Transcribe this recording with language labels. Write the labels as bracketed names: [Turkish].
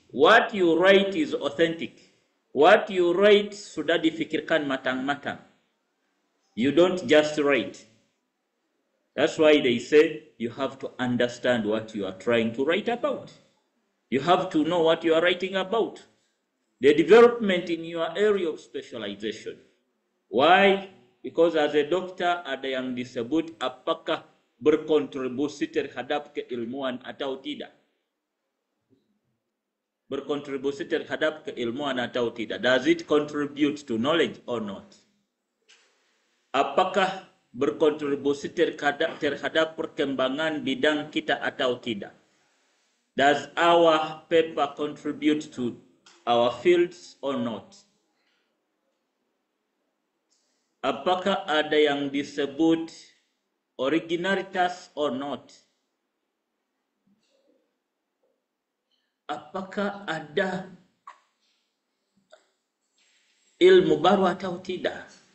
[English] What you write is authentic. What you write [Indonesian] sudah difikirkan matang-matang. [English] You don't just write. That's why they say you have to understand what you are trying to write about. You have to know what you are writing about. The development in your area of specialization. Why? Because as a doctor [Indonesian] ada yang disebut apakah berkontribusi terhadap keilmuan atau tidak. Berkontribusi terhadap keilmuan atau tidak. [English] Does it contribute to knowledge or not? [Indonesian] Apakah berkontribusi terhadap perkembangan bidang kita atau tidak? [English] Does our paper contribute to our fields or not? [Indonesian] Apakah ada yang disebut originalitas [English] or not? [Indonesian] Apakah ada ilmu baru atau tidak?